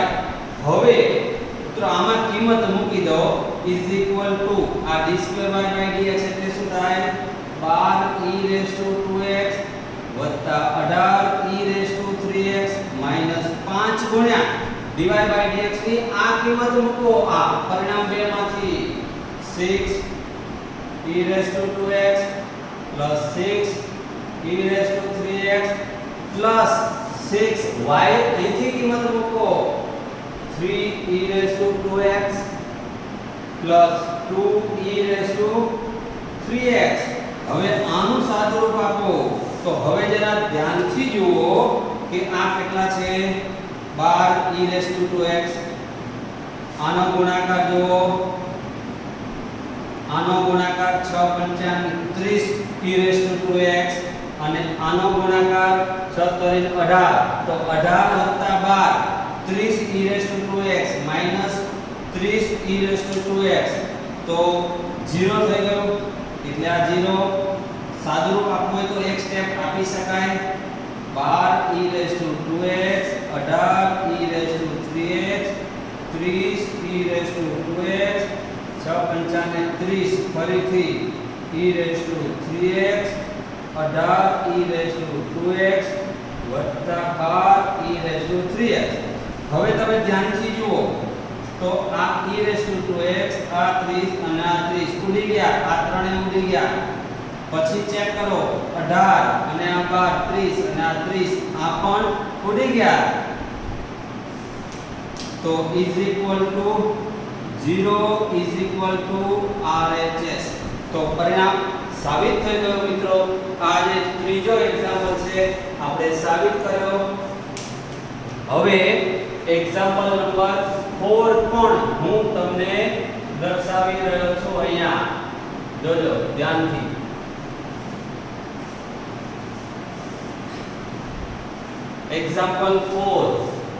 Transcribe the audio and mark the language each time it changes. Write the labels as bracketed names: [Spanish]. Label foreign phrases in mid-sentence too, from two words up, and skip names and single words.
[Gujarati] હવે મિત્રો આમાં કિંમત મૂકી દો [English] equal to [Gujarati] આ d2y/dx એટલે શું થાય 12e⁴2x 18e⁴3x -5 ગુણ્યા dy by dx ની આ કિંમત મૂકો આ પરિણામ 2 માંથી [English] 6 e raised to 2x plus 6 e raised to 3x plus 6y [Gujarati] અહીંથી કિંમત મૂકો [English] 3 e raised to 2x plus 2 e raised to 3x [Gujarati] હવે આનું સાદુરૂપ આપો તો હવે જરા ધ્યાનથી જુઓ કે આ કેટલા છે [English] 12 e raised to 2x [Gujarati] આનો ગુણાકાર જુઓ આનો ગુણાકાર 6 5 [English] 30 e raised to 2x અને આનો ગુણાકાર 6 3 18 તો 18 + 12 30 e raised [Gujarati] to 2x minus 30 e raised to 2x તો 0 થઈ ગયું એટલે આ 0 સાદુરૂપ આપવું હોય તો એક સ્ટેપ આપી શકાય 12 [English] e raised to 2x 18 e raised to 3x 30 e raised to 2x 6 5 30 ફરીથી e raised to 3x 18 e raised to 2x [Gujarati] વત્તા [English] 12 e raised to 3x [Gujarati] હવે તમે ધ્યાનથી જુઓ તો આ [English] e raised to 2x [Gujarati] આ 30 અને આ 30 ઉડી ગયા આ ત્રણે ઉડી ગયા પછી ચેક કરો 18 અને આ 12 30 અને આ 30 આ પણ ઉડી ગયા [English] તો is equal to 0 is equal to RHS [Gujarati] તો પરિણામ સાબિત થઈ ગયું મિત્રો આ જે ત્રીજો એક્ઝામ્પલ છે આપણે સાબિત કર્યો હવે [English] example number [Gujarati] 4 પણ હું તમને દર્શાવી રહ્યો છું અહીંયા જોજો ધ્યાનથી એક્ઝામ્પલ 4